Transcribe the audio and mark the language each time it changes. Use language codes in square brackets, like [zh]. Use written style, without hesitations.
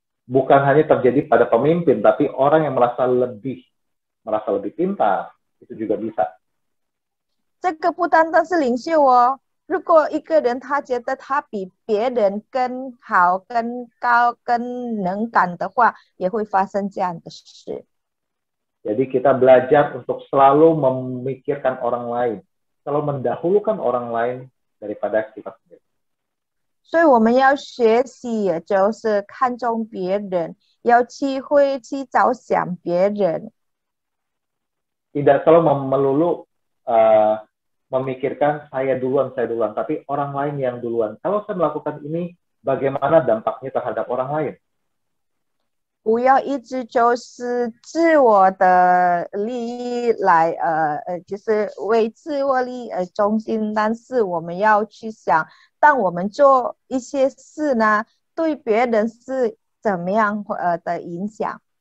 [id] Bukan hanya terjadi pada pemimpin, tapi orang yang merasa lebih pintar, itu juga bisa. [zh] 这个不单单是领袖哦，如果一个人他觉得他比别人更好、更高、更能干的话，也会发生这样的事。 [id] Jadi kita belajar untuk selalu memikirkan orang lain, selalu mendahulukan orang lain daripada kita sendiri. [zh] 所以我们要学习，就是看重别人，要会去着想别人。 [id] Tidak selalu melulu memikirkan saya duluan, tapi orang lain yang duluan. Kalau saya melakukan ini, bagaimana dampaknya terhadap orang lain? [zh] 不要一直就是自我的利益来就是为自我利益而中心，但是我们要去想，当我们做一些事呢，对别人是怎么样的影响。